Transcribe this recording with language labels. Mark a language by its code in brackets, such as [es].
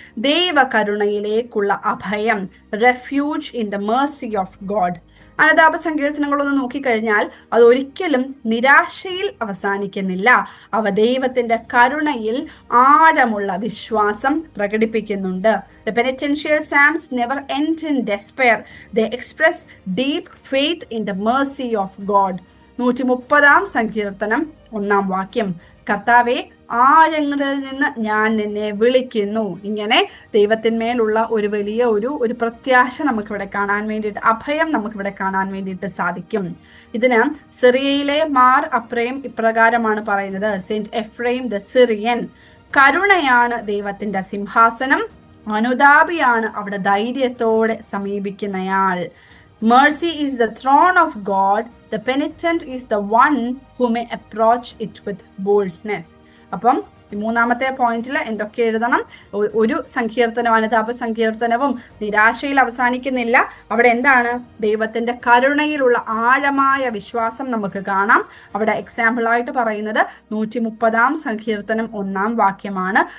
[ml] ദൈവകരുണയിലേക്കുള്ള അഭയം, [en] Refuge in the mercy of God. [ml] അനുതാപ സങ്കീർത്തനങ്ങളൊന്ന് നോക്കിക്കഴിഞ്ഞാൽ അത് ഒരിക്കലും നിരാശയിൽ അവസാനിക്കുന്നില്ല. അവ ദൈവത്തിന്റെ കരുണയിൽ ആഴമുള്ള വിശ്വാസം പ്രകടിപ്പിക്കുന്നുണ്ട്. [en] The penitential psalms never end in despair. They express deep faith in the mercy of God. [ml] 130-ാം സങ്കീർത്തനം 1-ാം വാക്യം, കർത്താവെ, ആഴങ്ങളിൽ നിന്ന് ഞാൻ നിന്നെ വിളിക്കുന്നു. ഇങ്ങനെ ദൈവത്തിന്മേലുള്ള ഒരു വലിയ ഒരു പ്രത്യാശ നമുക്കിവിടെ കാണാൻ വേണ്ടിയിട്ട്, അഭയം നമുക്കിവിടെ കാണാൻ വേണ്ടിയിട്ട് സാധിക്കും. ഇതിന് സിറിയയിലെ മാർ അപ്രേം ഇപ്രകാരമാണ് പറയുന്നത്: സെന്റ് എഫ്രൈം ദ സിറിയൻ, കരുണയാണ് ദൈവത്തിന്റെ സിംഹാസനം, അനുതാപിയാണ് അവിടെ ധൈര്യത്തോടെ സമീപിക്കുന്നയാൾ. [en] Mercy is the throne of God. The penitent is the one who may approach it with boldness. [ml] അപ്പം മൂന്നാമത്തെ പോയിന്റിൽ എന്തൊക്കെ എഴുതണം? ഒരു സങ്കീർത്തനം, അനുതാപ സങ്കീർത്തനവും നിരാശയിൽ അവസാനിക്കുന്നില്ല. അവിടെ എന്താണ്? ദൈവത്തിന്റെ കരുണയിലുള്ള ആഴമായ വിശ്വാസം നമുക്ക് കാണാം. അവിടെ എക്സാമ്പിൾ ആയിട്ട് പറയുന്നത് 130-ാം സങ്കീർത്തനം 1-ാം വാക്യമാണ്.